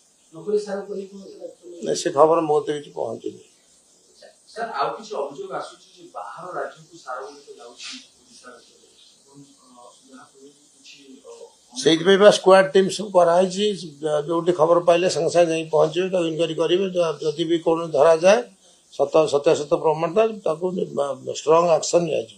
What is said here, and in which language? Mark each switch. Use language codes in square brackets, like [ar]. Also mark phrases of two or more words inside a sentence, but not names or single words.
[or] ନା ସେ ଖବର ମୋ କତିରେ କିଛି ପହଞ୍ଚିନି। ସାର୍ ଆଉ କିଛି ଅଭିଯୋଗ आସୁଛି ଯେ ବାହାର ରାଜ୍ୟକୁ ସାର ଗୁଡ଼ିକ ଯାଉଛି ଓଡ଼ିଶା ରାଜ୍ୟରେ ଏବଂ ଯାହାଫଳରେ କିଛି ସେଇଥିପାଇଁ ବା [en] squad team [or] ସବୁ କରାହେଇଛି। ଯୋଉଠି ଖବର ପାଇଲେ ସାଙ୍ଗେ ସାଙ୍ଗେ ଯାଇ ପହଞ୍ଚିବେ, ତାକୁ ଇନକ୍ୱାରି କରିବେ। ଯଦି ବି କୌଣସି ଧରାଯାଏ ସତ୍ୟାସତ୍ୟ ପ୍ରମାଣ ତାକୁ [en] strong action [or] ନିଆଯିବ।